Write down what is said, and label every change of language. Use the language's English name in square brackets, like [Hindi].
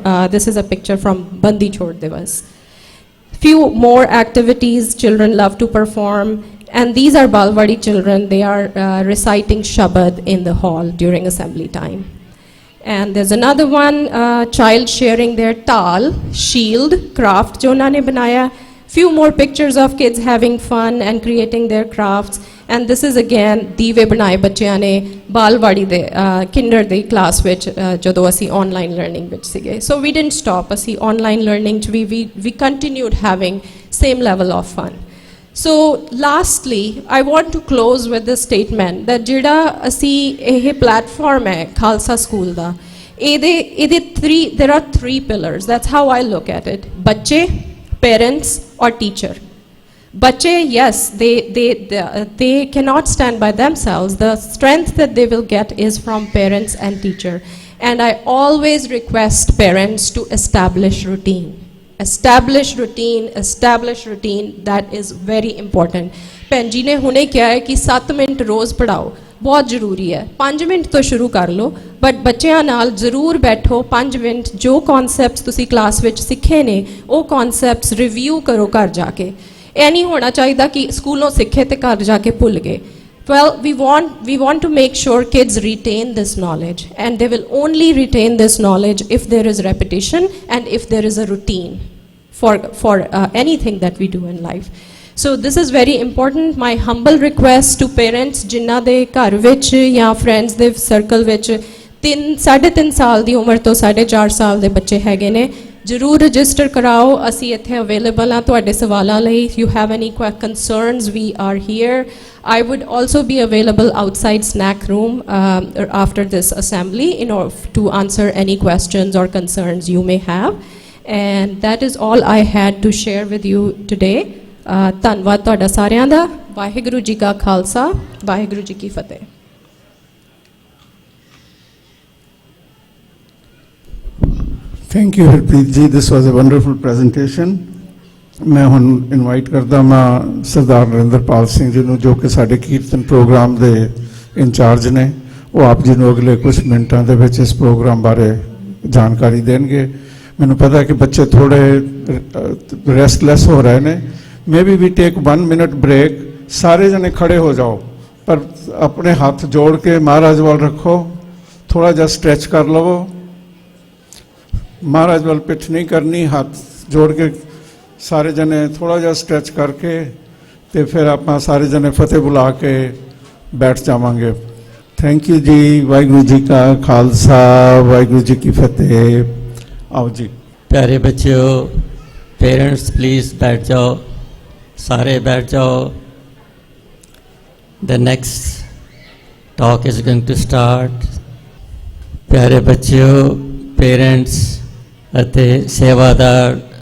[English] This is a picture from Bandi Chhod Divas. Few more activities children love to perform, and these are Balwadi children. They are reciting Shabad in the hall during assembly time. And there's another one, child sharing their tal, shield, craft jo unhone banaya. Few more pictures of kids having fun and creating their crafts. And this is again [Punjabi] ਦੀਵੇ ਬਣਾਏ ਬੱਚਿਆਂ ਨੇ ਬਾਲਵਾੜੀ ਦੇ Kinder ਦੀ class ਵਿੱਚ ਜਦੋਂ ਅਸੀਂ online learning ਵਿੱਚ ਸੀਗੇ. [English] So we didn't stop. ਅਸੀਂ online learning 'ਚ ਵੀ continued having same level of fun. So lastly I want to close with this statement that [Punjabi] ਜਿਹੜਾ ਅਸੀਂ ਇਹ ਪਲੇਟਫਾਰਮ ਹੈ ਖਾਲਸਾ ਸਕੂਲ ਦਾ, ਇਹਦੇ [English] there are 3 pillars. That's how I look at it. ਬੱਚੇ, parents or teacher. Bache, yes, they cannot stand by themselves. The strength that they will get is from parents and teacher. And I always request parents to establish routine. Establish routine. That is very important. [Punjabi] Penji ne hune kya hai ki 7 minute ਰੋਜ਼ ਪੜਾਓ, ਬਹੁਤ ਜ਼ਰੂਰੀ ਹੈ. 5 minute ਤੋਂ ਸ਼ੁਰੂ ਕਰ ਲਓ, but ਬੱਚਿਆਂ ਨਾਲ ਜ਼ਰੂਰ ਬੈਠੋ 5 ਮਿੰਟ. ਜੋ ਕਨਸੈਪਟਸ ਤੁਸੀਂ ਕਲਾਸ ਵਿੱਚ ਸਿੱਖੇ ਨੇ ਉਹ ਕਨਸੈਪਟਸ ਰਿਵਿਊ ਕਰੋ ਘਰ ਜਾ ਕੇ. ਇਹ ਨਹੀਂ ਹੋਣਾ ਚਾਹੀਦਾ ਕਿ ਸਕੂਲੋਂ ਸਿੱਖੇ ਤੇ ਘਰ ਜਾ ਕੇ ਭੁੱਲ ਗਏ. [English] Well, we want to make sure kids retain this knowledge, and they will only retain this knowledge if there is repetition and if there is a routine for anything that we do in life. So this is very important. My humble request to parents [Punjabi] ਜਿਨ੍ਹਾਂ ਦੇ ਘਰ ਵਿੱਚ ਜਾਂ friends ਦੇ circle ਵਿੱਚ 3.5 ਸਾਲ ਦੀ ਉਮਰ ਤੋਂ 4.5 ਸਾਲ ਦੇ ਬੱਚੇ ਹੈਗੇ ਨੇ ਜ਼ਰੂਰ ਰਜਿਸਟਰ ਕਰਾਓ ਅਸੀਂ ਇੱਥੇ ਅਵੇਲੇਬਲ ਹਾਂ ਤੁਹਾਡੇ ਸਵਾਲਾਂ ਲਈ [English] you have any concerns we are here I would also be available outside snack room after this assembly in order to answer any questions or concerns you may have and that is all I had to share with you today [Punjabi] ਧੰਨਵਾਦ ਤੁਹਾਡਾ ਸਾਰਿਆਂ ਦਾ ਵਾਹਿਗੁਰੂ ਜੀ ਕਾ ਖਾਲਸਾ ਵਾਹਿਗੁਰੂ ਜੀ ਕੀ ਫਤਿਹ [English] Thank you, Harpreet ji. This was a wonderful presentation. [Punjabi] मैं ਹੁਣ invite ਕਰਦਾ ਮੈਂ ਸਰਦਾਰ ਨਰਿੰਦਰਪਾਲ ਸਿੰਘ ਜੀ ਨੂੰ ਜੋ ਕਿ ਸਾਡੇ ਕੀਰਤਨ ਪ੍ਰੋਗਰਾਮ ਦੇ ਇੰਚਾਰਜ ਨੇ ਉਹ ਆਪ ਜੀ ਨੂੰ ਅਗਲੇ ਕੁਝ ਮਿੰਟਾਂ ਦੇ ਵਿੱਚ ਇਸ ਪ੍ਰੋਗਰਾਮ ਬਾਰੇ ਜਾਣਕਾਰੀ ਦੇਣਗੇ ਮੈਨੂੰ ਪਤਾ ਹੈ ਕਿ ਬੱਚੇ ਥੋੜੇ ਰੈਸਟਲੈਸ ਹੋ ਰਹੇ ਨੇ [English] maybe we take 1 minute break [Punjabi] ਸਾਰੇ ਜਣੇ ਖੜੇ ਹੋ ਜਾਓ ਪਰ ਆਪਣੇ ਹੱਥ ਜੋੜ ਕੇ ਮਹਾਰਾਜ ਵੱਲ ਰੱਖੋ ਥੋੜਾ ਜਿਹਾ ਸਟ੍ਰੈਚ ਕਰ ਲਵੋ ਮਹਾਰਾਜ ਵੱਲ ਪਿੱਠ ਨਹੀਂ ਕਰਨੀ ਹੱਥ ਜੋੜ ਕੇ ਸਾਰੇ ਜਣੇ ਥੋੜਾ ਜਿਹਾ ਸਟ੍ਰੈਚ ਕਰਕੇ ਤੇ ਫਿਰ ਆਪਾਂ ਸਾਰੇ ਜਣੇ ਫਤਿਹ ਬੁਲਾ ਕੇ ਬੈਠ ਜਾਵਾਂਗੇ ਥੈਂਕ ਯੂ ਜੀ ਵਾਹਿਗੁਰੂ ਜੀ ਕਾ ਖਾਲਸਾ ਵਾਹਿਗੁਰੂ ਜੀ ਕੀ ਫਤਿਹ [Hindi] आओ जी प्यारे बच्चों पेरेंट्स प्लीज़ बैठ जाओ सारे बैठ जाओ [English] the next talk is going to start [Hindi] प्यारे बच्चों पेरेंट्स अते सेवादार